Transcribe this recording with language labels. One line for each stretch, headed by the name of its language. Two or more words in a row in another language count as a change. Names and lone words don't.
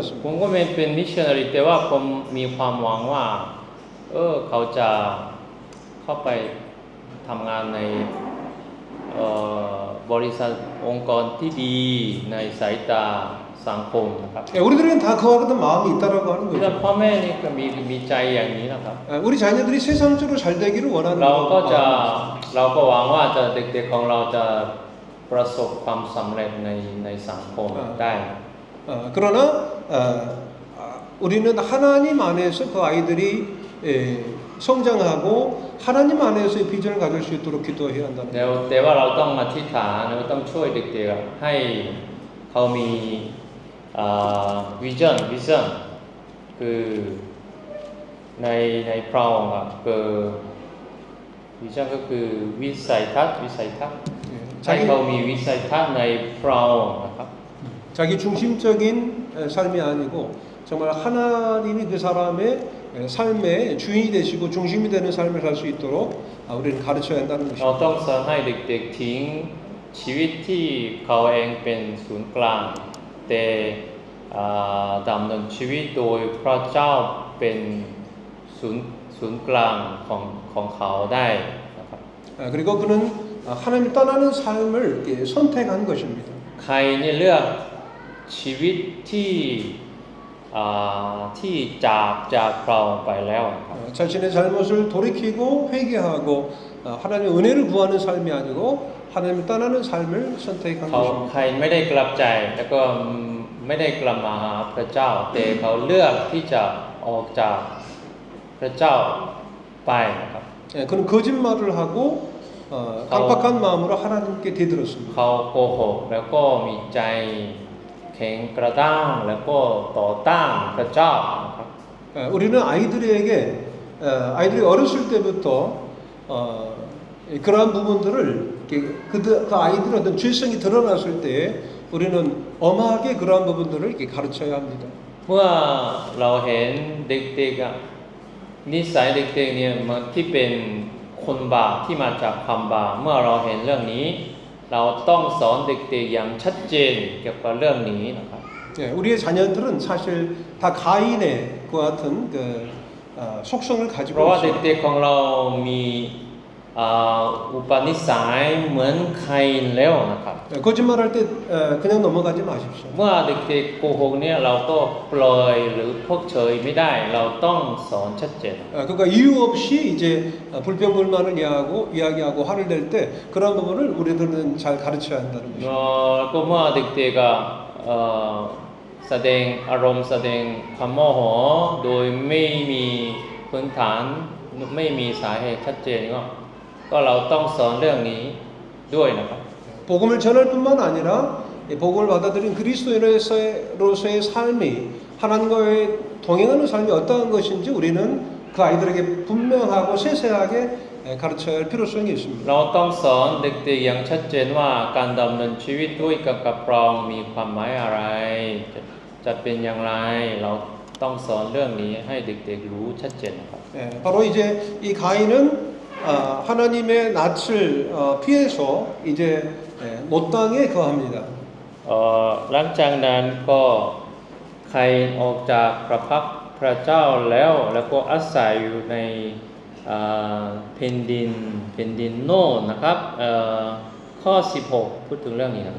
Thai: ผม
Korean: 같습니다.
Thai: ก็เป็นมิชชันนารีแต่ว่าผมมีความหวังว่าเขาจะเข้าไปทำงานในบริษัทองค์กรที่ดีในสายตาสังคมนะครับ
Korean: 우리들은 다 그와 같은 마음이 있다라고 하는
Thai: ที่เรา
Korean: 거죠.
Thai: พ่อแม่นี่ก็มีใจอย่างนี้นะครับ
Korean: 우리 자녀들이 세상적으로 잘 되기를 원하는
Thai: เราก็
Korean: 거죠.
Thai: หวังว่าเด็กๆของเราจะประสบความสำเร็จในสังคมได้
Korean: 그러나 우리는 하나님 안에서 그 아이들이 성장하고 하나님 안에서의 비전을 가질 수 있도록 기도해야 한다는 거예요.
Thai: แต่ว่าเราต้องอธิษฐานเราต้องช่วยเด็กๆให้เขามีวิชั่นคือในพระองค์คือวิชั่นก็คือวิสัยทัศน์ให้เขามีวิสัยทัศน์ในพระองค์นะครับ
Korean: 자기 중심적인 삶이 아니고 정말 하나님이 그 사람의 삶의 주인이 되시고 중심이 되는 삶을 살 수 있도록 우리는 가르쳐야 한다는
Thai: เรา
Korean: 것입니다.
Thai: ต้องสอนให้เด็กๆทิ้งชีวิตที่เขาเองเป็นศูนย์กลางแต่ดำเนินชีวิตโดยพระเจ้าเป็นศูนย์กลางของเขาได้นะครับ
Korean: 그리고 그는 하나님을 떠나는 삶을 이렇게 선택한 것입니다.
Thai: ใครเนี่ยเลือกชีวิตที่จากเราไปแล้วนะครับ
Korean: 자신의 잘못을 돌이키고 회개하고 하나님의 은혜를 구하는 삶이 아니고 하나님을 떠나는 삶을 선택한
Thai: เขา
Korean: 것입니다.
Thai: ใครไม่ได้กลับใจแล้วก็ไม่ได้กลับมาหาพระเจ้าแต่เขาเลือกที่จะออกจากพระเจ้าไปนะครับ
Korean: 그는 거짓말을 하고 깜빡한 마음으로 하나님께 대들었습니다.
Thai: เขาโกหกแล้วก็มีใจแข็งกระด้างแล้วก็ต่อต้านพระเจ้านะครับ
Korean: 우리는 아이들이 어렸을 때부터 그러한 부분들을 그 아이들의 어떤 죄성이 드러났을 때 우리는 엄하게 그러한 부분들을 이렇게 가르쳐야 합니다.
Thai: เมื่อเราเห็นเด็กๆอะนิสัยเด็กๆเนี่ยมันที่เป็นคนบาปที่มาจากความบาปเมื่อเราเห็นเรื่องนี้ เราต้องสอนเด็กๆอย่างชัดเจนเกี่ยวกับเรื่องนี้นะครับ
Korean: 우리의 자녀들은 사실 다 가인의 그 같은 속성을
Thai: เพ
Korean: 가지고
Thai: ราะว่า
Korean: 있습니다.
Thai: เด็กๆของเรามีอุปนิสัยเหมือนใครแล้วนะครับ
Korean: 거짓말할 때 그냥 넘어가지 마십시오.
Thai: เมื่อเด็กๆโกหกเนี่ยเราก็ปล่อยหรือเพิกเฉยไม่ได้ เราต้องสอนชัดเจน
Korean: 그러니까 이유 없이 이제 불평불만을 이야기하고 화를 낼 때 그런 부분을 우리들은 잘 가르쳐야 한다는 것입니다.
Thai: ก็เมื่อเด็กๆแสดงอารมณ์แสดงความโมโหโดยไม่มีพื้นฐานไม่มีสาเหตุชัดเจนก็เราต้องสอนเรื่องนี้ด้วยนะครับ
Korean: 복음을 전할 뿐만 아니라 복음을 받아들인 그리스도인으로서의 삶이 하나님과의 동행하는 삶이 어떠한 것인지 우리는 그 아이들에게 분명하고 세세하게 가르쳐야 할 필요성이 있습니다.
Thai: เราต้องสอนเด็กๆอย่างชัดเจนว่าการดำเนินชีวิตด้วยกับพระองค์มีความหมายอะไรจะเป็นอย่างไรเราต้องสอนเรื่องนี้ให้เด็กๆรู้ชัดเจนครับ
Korean: 바로 이제 이 가인은 하나님의 낯을 피해서 이제 못당에 거합니다.
Thai: หลังจากนั้นก็ใครออกจากพระพักพระเจ้าแล้วก็อาศัยอยู่ในแผ่นดินโน่นนะครับข้อ 16 พูดถึงเรื่องนี้นะครับ